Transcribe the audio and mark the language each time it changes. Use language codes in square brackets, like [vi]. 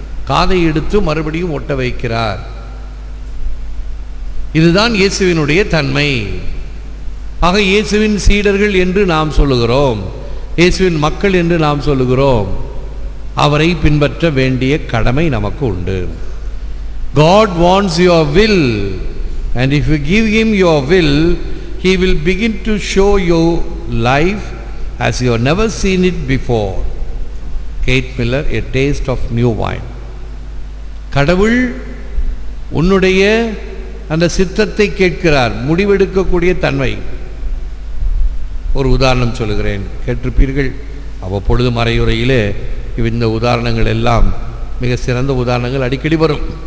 [ta] காதை எடுத்து மறுபடியும் ஒட்ட வைக்கிறார். இதுதான் இயேசுவினுடைய தன்மை. ஆக இயேசுவின் சீடர்கள் என்று நாம் சொல்லுகிறோம், இயேசுவின் மக்கள் என்று நாம் சொல்லுகிறோம். அவரை பின்பற்ற வேண்டிய கடமை நமக்கு உண்டு. [en] God wants your will, and if you give him your will, he will begin to show you life as you have never seen it before. Kate Miller, A Taste of New Wine. [ta] கடவுள் உன்னுடைய அந்த சித்தத்தை கேட்கிறார், முடிவெடுக்கக்கூடிய தன்மை. ஒரு உதாரணம் சொல்லுகிறேன், கேட்டிருப்பீர்கள். அவ்வப்பொழுது மறையுறையிலே இந்த உதாரணங்கள் எல்லாம் மிக சிறந்த உதாரணங்கள் அடிக்கடி வரும்.